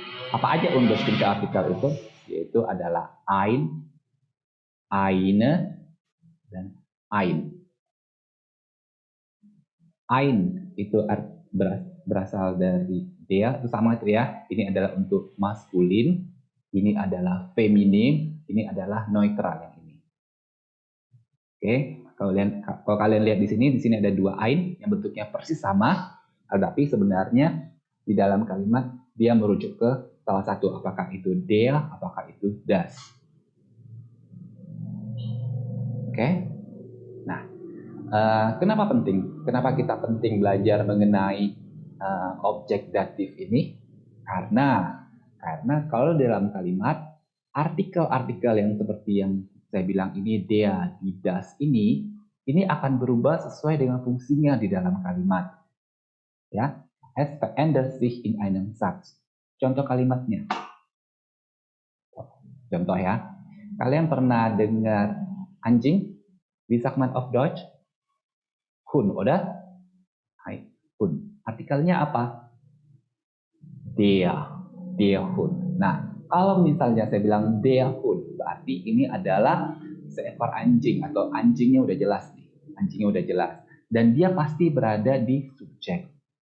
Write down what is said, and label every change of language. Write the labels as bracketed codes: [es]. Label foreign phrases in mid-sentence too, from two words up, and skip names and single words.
[id] Apa aja [de] unbestimmte Artikel [id] itu? Yaitu adalah ein, eine, dan ein. Ein itu berasal dari der, itu sama itu ya. Ini adalah untuk maskulin, ini adalah feminin, ini adalah neutral yang ini. Oke, kalau kalian lihat di sini ada dua ein yang bentuknya persis sama, tetapi sebenarnya di dalam kalimat dia merujuk ke salah satu, apakah itu der, apakah itu das. Oke, nah kenapa penting? Kenapa kita penting belajar mengenai objek datif ini? Karena kalau dalam kalimat artikel-artikel yang seperti yang saya bilang ini [de] der, die, das [id] ini akan berubah sesuai dengan fungsinya di dalam kalimat. Ya, [de] es verändert sich in einem Satz. [id] Contoh kalimatnya. Contoh ya. Kalian pernah dengar anjing? [de] Wie sagt man auf Deutsch? Hund, oder? Hai, Hund. [id] Artikelnya apa? [de] Der Hund. [id] Nah, kalau misalnya saya bilang [de] der Hund, [id] berarti ini adalah seekor anjing atau anjingnya udah jelas nih. Anjingnya udah jelas. Dan dia pasti berada di subjek.